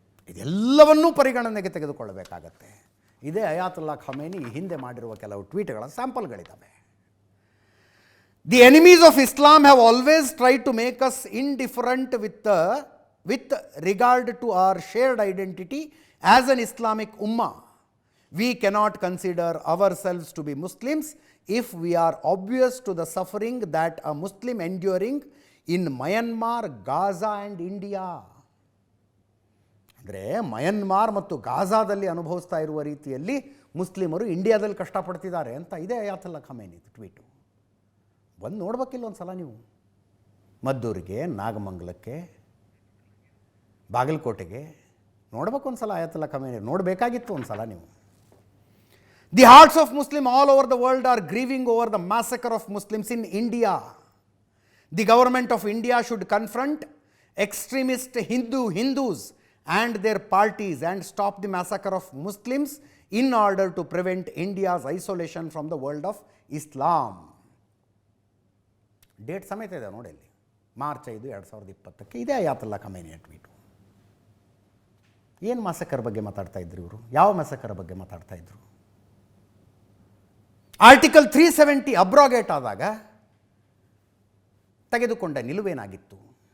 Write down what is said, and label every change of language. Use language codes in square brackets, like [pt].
[kn] ಇದೆಲ್ಲವನ್ನೂ ಪರಿಗಣನೆಗೆ ತೆಗೆದುಕೊಳ್ಳಬೇಕಾಗತ್ತೆ. ಇದೇ ಅಯಾತುಲ್ಲಾ ಖಮೇನಿ ಹಿಂದೆ ಮಾಡಿರುವ ಕೆಲವು ಟ್ವೀಟ್ಗಳ ಸ್ಯಾಂಪಲ್ಗಳಿದ್ದಾವೆ. [en] The enemies of Islam have always tried to make us indifferent with regard to our shared identity as an Islamic ummah. We cannot consider ourselves to be Muslims if we are obvious to the suffering that a Muslim enduring in Myanmar, Gaza and India. [kn] ಅಂದರೆ ಮಯನ್ಮಾರ್ ಮತ್ತು ಗಾಜಾದಲ್ಲಿ ಅನುಭವಿಸ್ತಾ ಇರುವ ರೀತಿಯಲ್ಲಿ ಮುಸ್ಲಿಮರು ಇಂಡಿಯಾದಲ್ಲಿ ಕಷ್ಟಪಡ್ತಿದ್ದಾರೆ ಅಂತ ಇದೆ ಅಯಾತುಲ್ಲಾ Khamenei tweet. ಬಂದು ನೋಡ್ಬೇಕಿಲ್ಲ ಒಂದು ಸಲ ನೀವು. ಮದ್ದೂರಿಗೆ, ನಾಗಮಂಗಲಕ್ಕೆ, ಬಾಗಲಕೋಟೆಗೆ ನೋಡ್ಬೇಕು ಒಂದು ಸಲ ಅಯಾತುಲ್ಲಾ ಖಮೇನಿ. ನೋಡಬೇಕಾಗಿತ್ತು ಒಂದು ಸಲ ನೀವು. [en] The hearts of Muslims all over the world are grieving over the massacre of Muslims in India. The government of India should confront extremist Hindus and their parties and stop the massacre of Muslims in order to prevent India's isolation from the world of Islam. [kn] Date ಸಮೇತ ಇದೆ ನೋಡಿ ಅಲ್ಲಿ, March 5, 2020 ಇದೇ ಅಯಾತುಲ್ಲಾ ಖಮೇನಿಯ tweet. ಏನು ಮ್ಯಾಸಕರ್ ಬಗ್ಗೆ ಮಾತಾಡ್ತಾ ಇದ್ರು ಇವರು? ಯಾವ ಮ್ಯಾಸಕರ್ ಬಗ್ಗೆ ಮಾತಾಡ್ತಾ ಇದ್ರು? ಆರ್ಟಿಕಲ್ 370 ಅಬ್ರೋಗೇಟ್ ಆದಾಗ ತೆಗೆದುಕೊಂಡ ನಿಲುವೇನಾಗಿತ್ತು?